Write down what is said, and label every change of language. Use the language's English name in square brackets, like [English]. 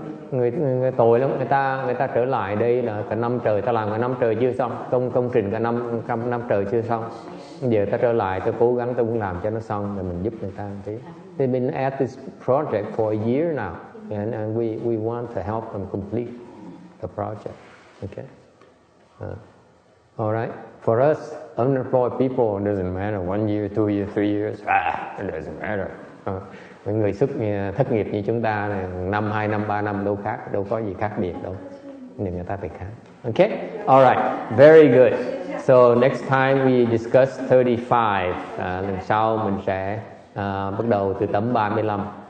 [Vietnamese] Người tội lắm, người ta trở lại đây là cả năm trời, ta làm cả năm trời chưa xong, công trình cả năm trời chưa xong. Giờ ta trở lại, ta cố gắng ta cũng làm cho nó xong, rồi mình giúp người ta một tí. [English] They've been at this project for a year now, and we want to help them complete the project. Okay. All right. For us, unemployed people, it doesn't matter 1 year, 2 years, 3 years. It doesn't matter. [Vietnamese] Những người thất nghiệp như chúng ta này, 5, 2 năm, 3 năm đâu có gì khác biệt đâu. Nhưng người ta phải khác. [English] Okay? All right. Very good. So next time we discuss 35. [Vietnamese] Lần sau mình sẽ bắt đầu từ tấm 35.